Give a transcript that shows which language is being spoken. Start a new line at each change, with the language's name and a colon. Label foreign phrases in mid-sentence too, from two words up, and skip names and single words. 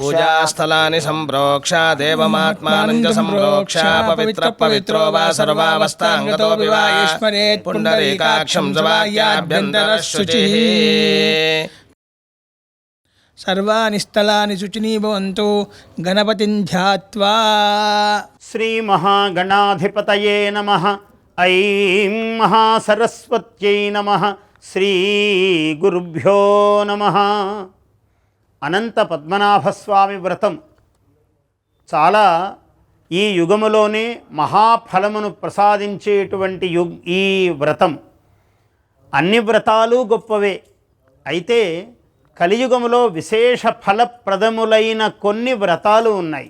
Sanskrit: पूजास्थलानि सम्प्रोक्ष देवमात्मानं च सम्प्रोक्ष पवित्रो वा सर्वावस्थाङ्गतो विवाहेश्वरेत् पुण्डरीकाक्षं च वाक्याभ्यन्तरः शुचिः सर्वाणि स्थलानि शुचिनी भवन्तु गणपतिं ध्यात्वा श्री महागणाधिपतये नमः ऐं महासरस्वत्यै नमः శ్రీ గురుభ్యో నమః.
Telugu: అనంత పద్మనాభస్వామి వ్రతం చాలా ఈ యుగములోనే మహాఫలమును ప్రసాదించేటువంటి ఈ వ్రతం. అన్ని వ్రతాలు గొప్పవే, అయితే కలియుగములో విశేష ఫలప్రదములైన కొన్ని వ్రతాలు ఉన్నాయి.